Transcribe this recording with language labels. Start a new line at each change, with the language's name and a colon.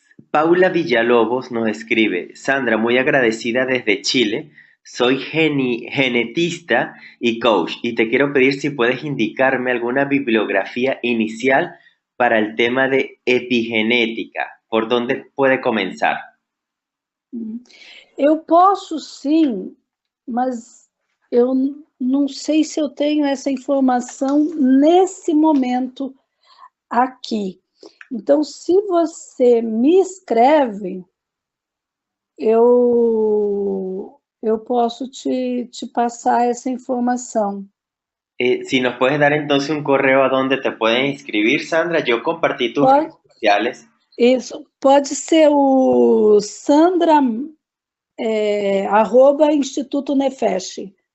Spanish: Paula Villalobos nos escribe, Sandra, muy agradecida desde Chile. Soy genetista y coach y te quiero pedir si puedes indicarme alguna bibliografía inicial para el tema de epigenética. ¿Por dónde puede comenzar?
Portuguese: Eu posso sim, mas eu não sei se eu tenho essa informação nesse momento aqui. Então, se você me escreve, eu posso te passar essa informação.
Spanish: Si nos puedes dar entonces un correo a donde te pueden inscribir, Sandra, yo compartí tus redes sociales.
Portuguese: Isso, pode ser o Sandra, @ Instituto Nefesh.